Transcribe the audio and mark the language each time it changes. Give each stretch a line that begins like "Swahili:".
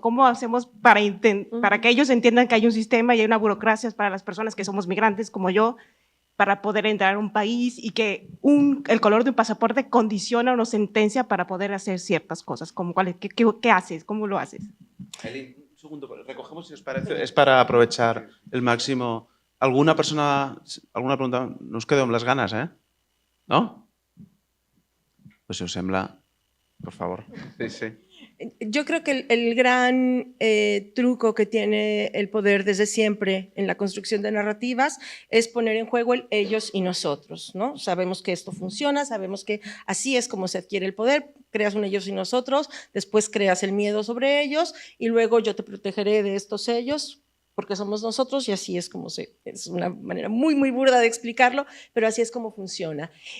Spanish: ¿Cómo hacemos para que ellos entiendan que hay un sistema y hay una burocracia para las personas que somos migrantes como yo, para poder entrar a un país y que el color de un pasaporte condiciona una sentencia para poder hacer ciertas cosas? ¿Qué haces? ¿Cómo lo haces? Aileen, un segundo, recogemos si os parece. Es para aprovechar el máximo. ¿Alguna pregunta?
Catalan: No us quedeu amb les ganes, No?
Spanish: Pues
Catalan: si us sembla,
Spanish: por favor. Sí. Yo creo que el gran truco que tiene el poder desde siempre en la construcción de narrativas es poner en juego el ellos y nosotros, ¿no? Sabemos que esto funciona, sabemos que así es como se adquiere el poder, creas un ellos y nosotros, después creas el miedo sobre ellos y luego yo te protegeré de estos ellos porque somos nosotros y así es como es una manera muy, muy burda de explicarlo, pero así es como funciona.